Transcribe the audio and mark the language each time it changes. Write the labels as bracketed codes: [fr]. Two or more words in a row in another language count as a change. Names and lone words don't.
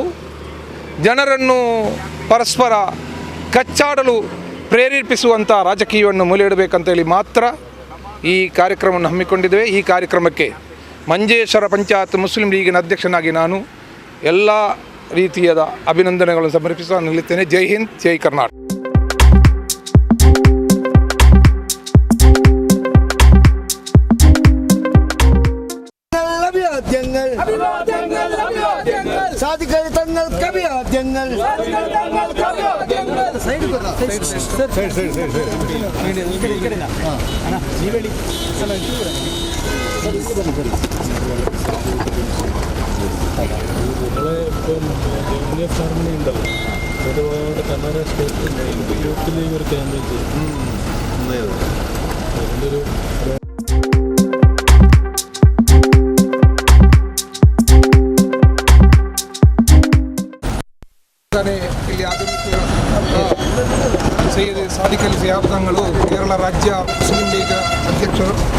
[kn] ಜನರನ್ನು ಪರಸ್ಪರ ಕಚ್ಚಾಡಲು ಪ್ರೇರೇಪಿಸುವಂಥ ರಾಜಕೀಯವನ್ನು ಮೂಲೆ ಇಡಬೇಕಂತೇಳಿ ಮಾತ್ರ ಈ ಕಾರ್ಯಕ್ರಮವನ್ನು ಹಮ್ಮಿಕೊಂಡಿದ್ದೇವೆ. ಈ ಕಾರ್ಯಕ್ರಮಕ್ಕೆ ಮಂಜೇಶ್ವರ ಪಂಚಾಯತ್ ಮುಸ್ಲಿಂ ಲೀಗಿನ ಅಧ್ಯಕ್ಷನಾಗಿ ನಾನು ಎಲ್ಲ ರೀತಿಯಾದ ಅಭಿನಂದನೆಗಳನ್ನು ಸಮರ್ಪಿಸ ನಿಲ್ಲುತ್ತೇನೆ. [hi] जय हिंद, [kn] ಜೈ ಕರ್ನಾಟಕ. [ml] സാധിക്കാതെ തങ്ങൾക്ക് അഭിവാദ്യങ്ങൾ. ഹാർമണി ഉണ്ടല്ലോ, ഒരുപാട് കർണാടക സ്റ്റേറ്റ് യൂത്ത് ലീഗ് ഒരു ക്യാമ്പയിൻ ചെയ്യും. അതിൻ്റെ ഒരു [kn] ಇಲ್ಲಿ ಆಗಮಿಸಿದ ಸೈಯದ್ ಸಾದಿಕ್ ಅಲಿ ಶಿಹಾಬ್ ತಗಳು, ಕೇರಳ ರಾಜ್ಯ ಮುಸ್ಲಿಂ ಲೀಗ್ ಅಧ್ಯಕ್ಷರು.